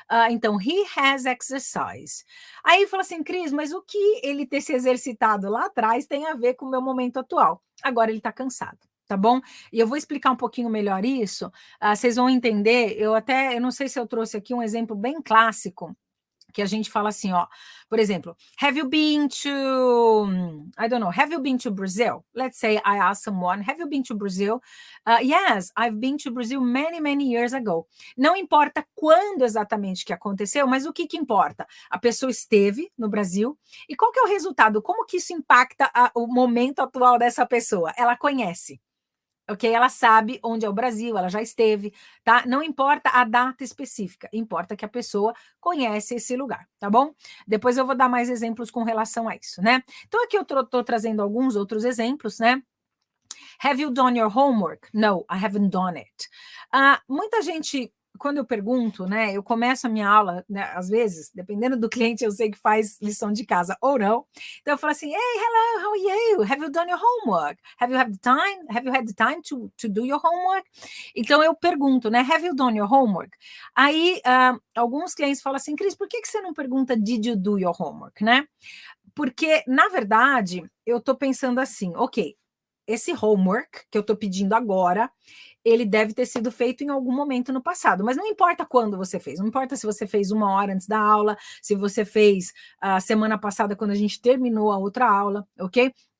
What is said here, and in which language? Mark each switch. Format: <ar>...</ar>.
<pt>Então,</pt> <en>he has exercised.</en> <pt>Aí fala assim, Cris, mas o que ele ter se exercitado lá atrás tem a ver com o meu momento atual? Agora ele está cansado. Tá bom? E eu vou explicar um pouquinho melhor isso, vocês vão entender. Eu não sei se eu trouxe aqui um exemplo bem clássico, que a gente fala assim, ó, por exemplo,</pt> <en>have you been to Brazil? Let's say I ask someone, have you been to Brazil? Yes, I've been to Brazil many, many years ago.</en> <pt>Não importa quando exatamente que aconteceu, mas o que importa? A pessoa esteve no Brasil, e qual que é o resultado? Como que isso impacta o momento atual dessa pessoa? Ela conhece. Ok? Ela sabe onde é o Brasil, ela já esteve, tá? Não importa a data específica, importa que a pessoa conhece esse lugar, tá bom? Depois eu vou dar mais exemplos com relação a isso, né? Então aqui eu tô trazendo alguns outros exemplos, né?</pt> <en>Have you done your homework? No, I haven't done it.</en> <pt>Muita gente, quando eu pergunto, né, eu começo a minha aula, né, às vezes, dependendo do cliente, eu sei que faz lição de casa ou não. Então eu falo assim,</pt> <en>hey, hello, how are you? Have you done your homework? Have you had the time? Have you had the time to do your homework?</en> <pt>Então eu pergunto, né,</pt> <en>have you done your homework?</en> <pt>Aí alguns clientes falam assim, Cris, por que você não pergunta</pt> <en>did you do your homework,</en> <pt>né? Porque, na verdade, eu estou pensando assim, ok, esse homework que eu estou pedindo agora, ele deve ter sido feito em algum momento no passado, mas não importa quando você fez, não importa se você fez 1 hora antes da aula, se você fez a semana passada quando a gente terminou a outra aula, ok?</pt>